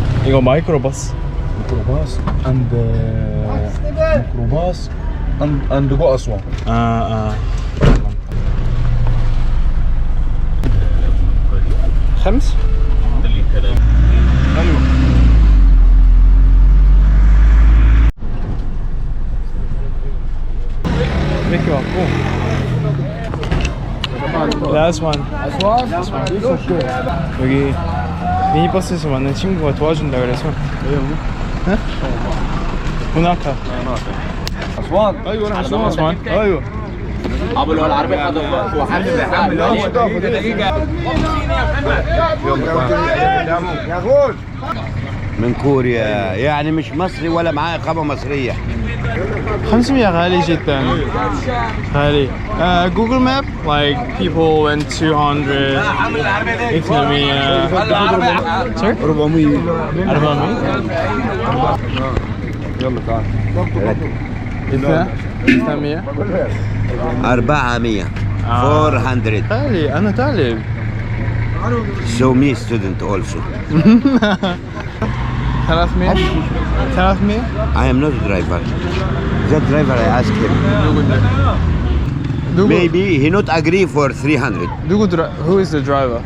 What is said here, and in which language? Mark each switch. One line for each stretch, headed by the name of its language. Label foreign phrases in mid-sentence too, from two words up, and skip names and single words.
Korean: 이거 마이크로버스.
Arabic: ميكروباص عند ميكروباص عند جو أسوان. خمس. ايوه.
Korean: 이렇게 왔고. 라스완. 여기 미니버스에서 만난 친구가 도와준다 그래서. 응?
Arabic: هناك. أسوان. ايوه انا اسوان. ايوه. ابو العربي من كوريا يعني مش مصري ولا معاه إقامة مصرية. 500 غالي جدا. غالي.
English: جوجل ماب like people went 200. 800. Sorry? 400. 400.
Arabic: يلا تعال. 800. 400. 400. غالي أنا طالب.
English: So me student also. 300. 300. I am not a driver. That driver I asked him. Maybe he not agree for 300. Who is the driver?